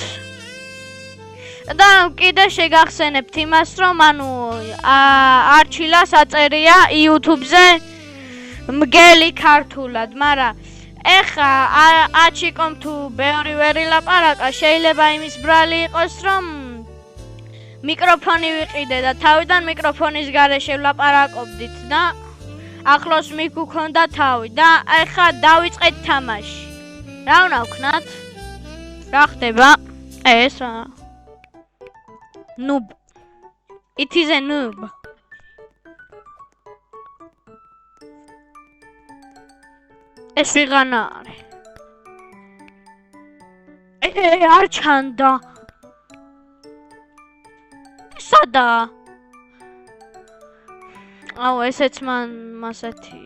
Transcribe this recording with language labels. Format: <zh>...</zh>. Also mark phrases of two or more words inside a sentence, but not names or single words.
<ka>და კიდე შეგახსენებთ იმას, რომ არჩილას აწერია YouTube-ზე მგელი ქართულად, მაგრამ ეხა აჩიკომ თუ ბევრი ვერ ილაპარაკა, შეიძლება იმის ბრალი იყოს, რომ მიკროფონი ვიყიდე და თავიდან მიკროფონის გარეშე ვლაპარაკობდით და ახლოს მიგუქონდა თავი და ეხა დავიწყეთ თამაში. რა უნდა ვქნათ? რა ხდება? ეს რა?</ka> <en>Noob. It is a noob.</en> <ka>ეს ვიღანა არის. არ ჩანდა. სადა? აუ, ესეც მასეთია.</ka>